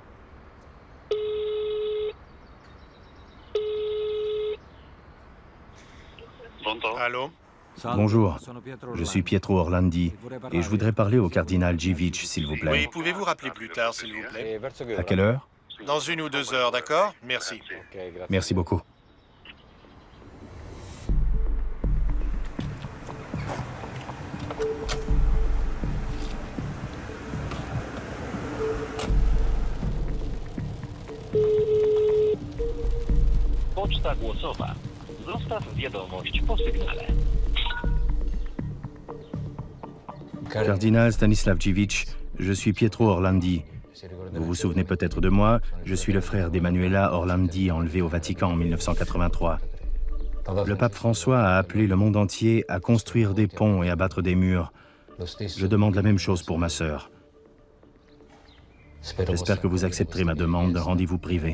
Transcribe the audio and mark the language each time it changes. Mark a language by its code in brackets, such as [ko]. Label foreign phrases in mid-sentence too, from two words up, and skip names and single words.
[fr] Allô? Bonjour, je suis Pietro Orlandi et je voudrais parler au cardinal Dziwisz, s'il vous plaît. Oui, pouvez-vous rappeler plus tard, s'il vous plaît? À quelle heure? Dans 1 ou 2 heures, d'accord? Merci. Merci beaucoup. [pl] Poczta głosowa. Zostaw wiadomość po sygnale. [fr] Cardinal Stanislav Dziwisz, je suis Pietro Orlandi. Vous vous souvenez peut-être de moi, je suis le frère d'Emanuela Orlandi enlevée au Vatican en 1983. Le pape François a appelé le monde entier à construire des ponts et à battre des murs. Je demande la même chose pour ma sœur. J'espère que vous accepterez ma demande d'un rendez-vous privé.